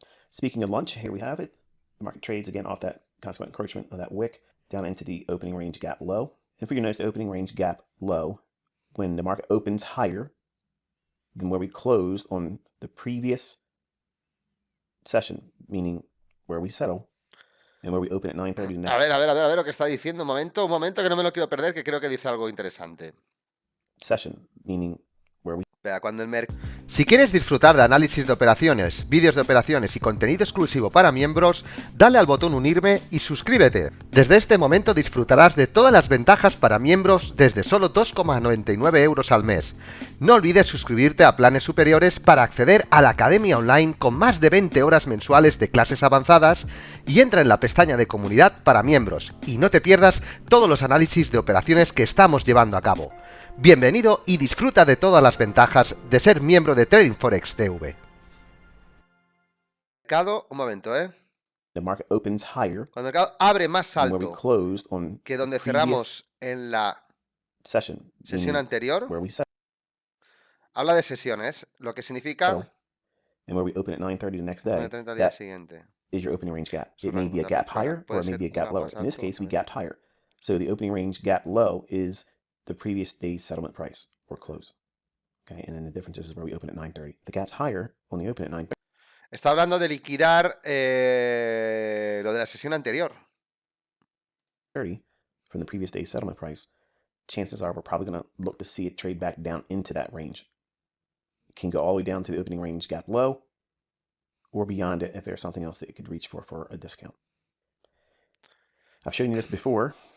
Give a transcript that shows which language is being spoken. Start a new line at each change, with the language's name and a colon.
English: Speaking of lunch, here we have it. The market trades again off that consequent encroachment of that wick down into the opening range gap low. And for you notice the opening range gap low, when the market opens higher than where we closed on the previous session, meaning where we settle, and where we open at 9:30 the next.
Spanish: A ver lo que está diciendo. Un momento que no me lo quiero perder, que creo que dice algo interesante.
English: Session, meaning where we...
Spanish: Cuando el Si quieres disfrutar de análisis de operaciones, vídeos de operaciones y contenido exclusivo para miembros, dale al botón unirme y suscríbete. Desde este momento disfrutarás de todas las ventajas para miembros desde solo 2,99 € al mes. No olvides suscribirte a planes superiores para acceder a la academia online con más de 20 horas mensuales de clases avanzadas y entra en la pestaña de comunidad para miembros y no te pierdas todos los análisis de operaciones que estamos llevando a cabo. Bienvenido y disfruta de todas las ventajas de ser miembro de TradingForex TV. Un momento,
English: The market opens higher.
Spanish: Cuando el mercado abre más alto que donde cerramos en la sesión anterior, habla de sesiones, lo que significa
English: and where we open at 9:30 the next day,
Spanish: al día siguiente.
English: Is your opening range gap. It may be a gap higher or it may be a gap lower. In this case, we gapped higher. So the opening range gap low is the previous day's settlement price or close. Okay, and then the difference is where we open at 9:30. The gap's higher when we open at 9:30.
Spanish: Está hablando de liquidar lo de la sesión anterior.
English: From the previous day's settlement price. Chances are we're probably going to look to see it trade back down into that range. It can go all the way down to the opening range gap low or beyond it if there's something else that it could reach for a discount. I've shown you this before.